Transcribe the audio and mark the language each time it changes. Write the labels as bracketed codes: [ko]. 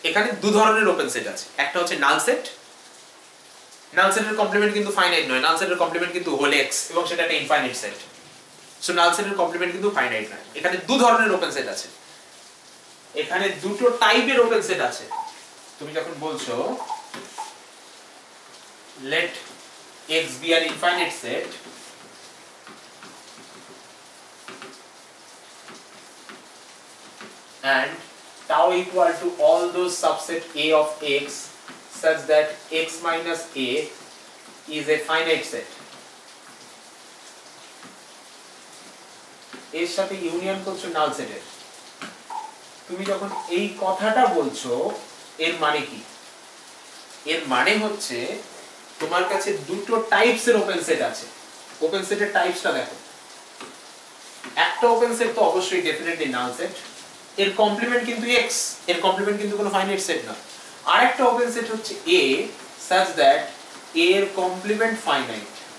[bn] এখানে দু ধরনের ওপেন সেট আছে, একটা হচ্ছে নাল সেট, নাল সেটের কমপ্লিমেন্ট কিন্তু ফাইনাইট নয়, নাল সেটের কমপ্লিমেন্ট কিন্তু হোল x এবং সেটা একটা ইনফাইনাইট সেট। সো নাল সেটের কমপ্লিমেন্ট কিন্তু ফাইনাইট নয়। এখানে দু ধরনের ওপেন সেট আছে, এখানে দুটো টাইপের ওপেন সেট আছে। তুমি যখন বলছো [en] let x be an infinite set and tau equal to all those subset a of x such that x minus a is a finite set, [bn] এর সাথে ইউনিয়ন করছো নাল সেটের। তুমি যখন এই কথাটা বলছো এর মানে কি? এর মানে হচ্ছে তোমার কাছে দুটো টাইপস এর ওপেন সেট আছে। ওপেন সেটের টাইপসটা দেখো। একটা ওপেন সেট তো অবশ্যই ডেফিনেটলি নাল সেট, এর কমপ্লিমেন্ট কিন্তু x, এর কমপ্লিমেন্ট কিন্তু কোনো ফাইনাইট সেট না। আরেকটা ওপেন সেট হচ্ছে A such that A এর কমপ্লিমেন্ট ফাইনাইট।